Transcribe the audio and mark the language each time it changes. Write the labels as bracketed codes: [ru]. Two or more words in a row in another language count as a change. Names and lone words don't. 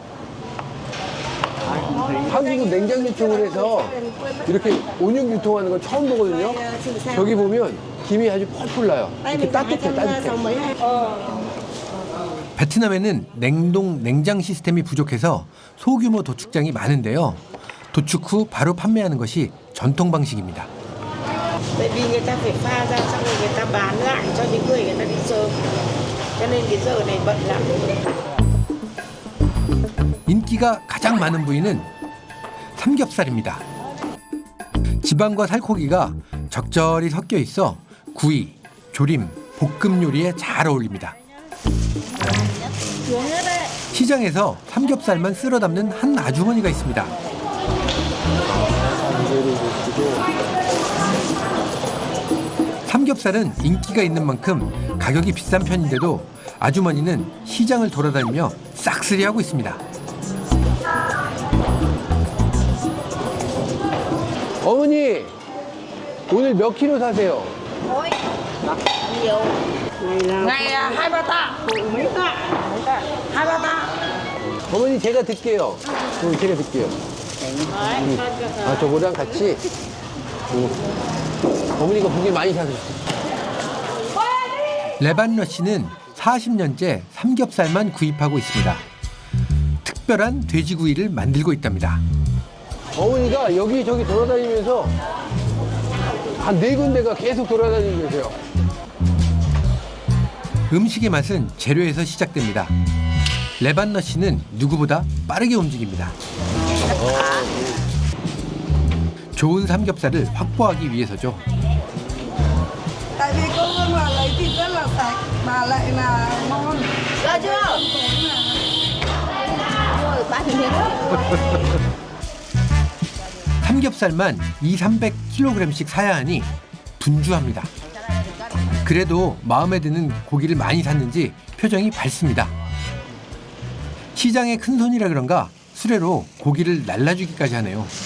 [ko] 한국은 냉장 유통을 해서 이렇게 온육 유통하는 건 처음 보거든요. 저기 보면 김이 아주 펄펄 나요. 이렇게 따뜻해. 베트남에는 냉장 시스템이 부족해서 소규모 도축장이 많은데요. 도축 후 바로 판매하는 것이 전통 방식입니다. [vi] Tại vì người ta phải pha ra xong rồi người ta bán lại cho những người người ta đi sớm. Cho nên cái giờ này bận lắm. [ko] 인기가 가장 많은 부위는 삼겹살입니다. 지방과 살코기가 적절히 섞여 있어 구이, 조림, 볶음 요리에 잘 어울립니다. 시장에서 삼겹살만 쓸어 담는 한 아주머니가 있습니다. 삼겹살은 인기가 있는 만큼 가격이 비싼 편인데도 아주머니는 시장을 돌아다니며 싹쓸이하고 있습니다. 어머니, 오늘 몇 킬로 사세요? [vi] Ngày 2-3 tạ. Mấy tạ? 2-3 tạ. [ko] 어머니, 제가 듣게요. 제가 듣게요. 아, 저거랑 같이. 어머니가 고기 많이 사셨어요. 레반러 씨는 40년째 삼겹살만 구입하고 있습니다. 특별한 돼지구이를 만들고 있답니다. 어머니가 여기저기 돌아다니면서 한 4군데가 계속 돌아다니고 계세요. 음식의 맛은 재료에서 시작됩니다. 레반러 씨는 누구보다 빠르게 움직입니다. 좋은 삼겹살을 확보하기 위해서죠. [vi] Tại vì cô Hương là lấy thịt rất là sạch mà lại là ngon. Rồi chưa? Rồi, 3 miếng. [ko] 삼겹살만 200-300kg씩 사야 하니 분주합니다. 그래도 마음에 드는 고기를 많이 샀는지 표정이 밝습니다. 시장의 큰손이라 그런가 수레로 고기를 날라주기까지 하네요.